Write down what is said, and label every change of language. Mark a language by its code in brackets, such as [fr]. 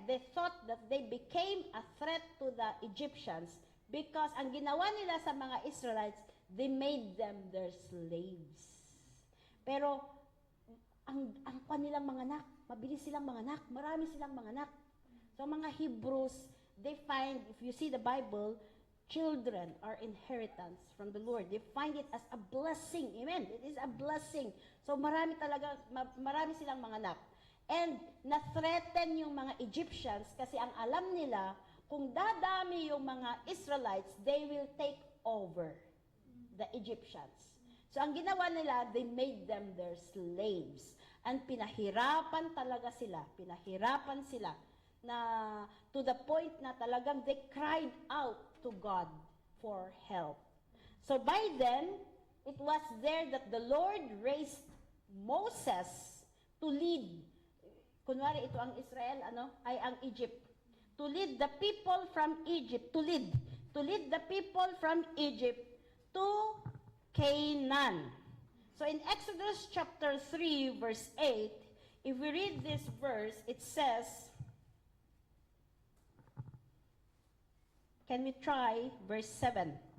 [en] They thought that they became a threat to the Egyptians because [tl] ang ginawa nila sa mga [en] Israelites, they made them their slaves. [tl] Pero ang kanilang mga anak, mabilis silang mga anak, marami silang mga anak. [en] So mga Hebrews, they find, if you see the Bible, children are inheritance from the Lord. They find it as a blessing. Amen. It is a blessing. [tl] So marami silang mga anak. And na-threaten yung mga Egyptians kasi ang alam nila, kung dadami yung mga Israelites, [en] they will take over the Egyptians. So [tl] ang ginawa nila, [en] they made them their slaves. And [tl] pinahirapan talaga sila. Pinahirapan sila na [en] to the point [tl] na talagang [en] they cried out to God for help. So by then, it was there that the Lord raised Moses to lead. [tl] Kunwari ito ang Israel, ay ang Egypt. [en] To lead the people from Egypt, to lead the people from Egypt to Canaan. So in Exodus chapter 3 verse 8, if we read this verse, it says, can we try verse 7?